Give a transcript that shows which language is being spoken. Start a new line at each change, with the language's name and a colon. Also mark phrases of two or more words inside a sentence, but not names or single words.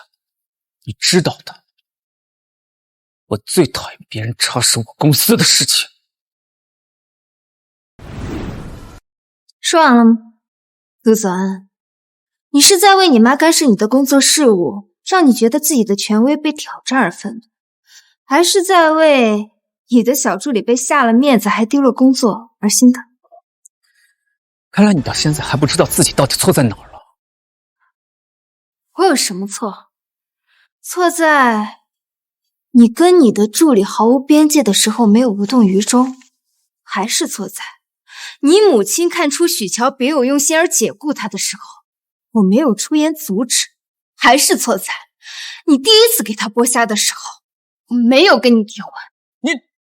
Chinese: 你知道的，我最討厭別人插手我公司的事情。說完了嗎？陸子安，你是在為你媽干涉你的工作事務，讓你覺得自己的權威被挑戰而憤怒，還是在為你的小助理被下了面子還丟了工作而心疼？看來你到現在還不知道自己到底錯在哪兒了。我有什麼錯？錯在你跟你的助理毫无邊界的時候沒有無動於衷，還是錯在你母親看出許喬別有用心而解雇他的時候，我沒有出言阻止，還是錯在你第一次給他剝蝦的時候，我沒有跟你點完。你，